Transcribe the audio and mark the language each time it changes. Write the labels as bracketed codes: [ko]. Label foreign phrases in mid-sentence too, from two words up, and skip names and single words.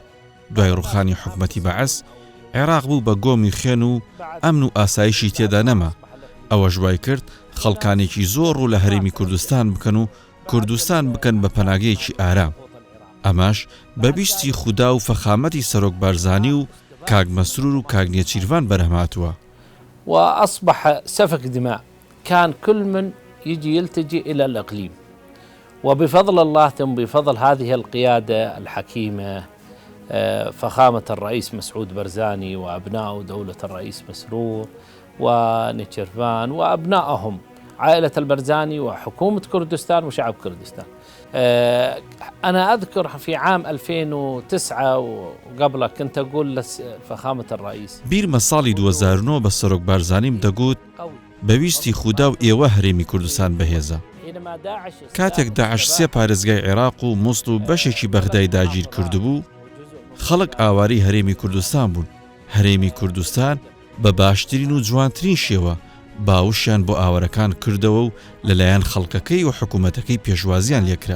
[ckb] دوای ڕوخانی حکومەتی بەعەز عێراق بوو بە گۆمی خوێن و ئەمن و ئاسایشی تێدا نەما. ئەوە ژوای کرد خەڵکانێکی زۆر ڕوو لە هەرێمی کوردستان بکەن و کوردستان بکەن بە پەناگەیەکی ئارام. ئەمەش بەبیستی خودا و فەخامەتی سەرۆک بارزانی و کاک مەسرور و کاک نێچیروان بەرهەمهاتووە. [ar] وأصبح سفك دماء، كان كل من يجي يلتجئ إلى الإقليم، وبفضل الله ثم بفضل هذه القيادة الحكيمة فخامة الرئيس مسعود برزاني وأبناء دولة الرئيس مسرور ونيتشيروان وأبنائهم عائلة البرزاني وحكومة كردستان وشعب كردستان. أنا أذكر في عام 2009 وقبله كنت أقول لفخامة الرئيس [ckb] بیر مەساڵی 2009 بە سەرۆک بارزانیم دەگوت بەویستی خودا و ئێوە هەرێمی کوردستان بەهێزە. کاتێک داعش سێ پارێزگای عێراق و مووسڵ و بەشێکی بەغدای داگیر کردبوو، خەڵک ئاواری هەرێمی کوردستان بوون. هەرێمی کوردستان بە باشترین و جوانترین شێوە باوشیان بۆ ئاوارەکان کردەوە و لەلایەن خەڵکەکەی و حکوومەتەکەی پێشوازیان لێکرا.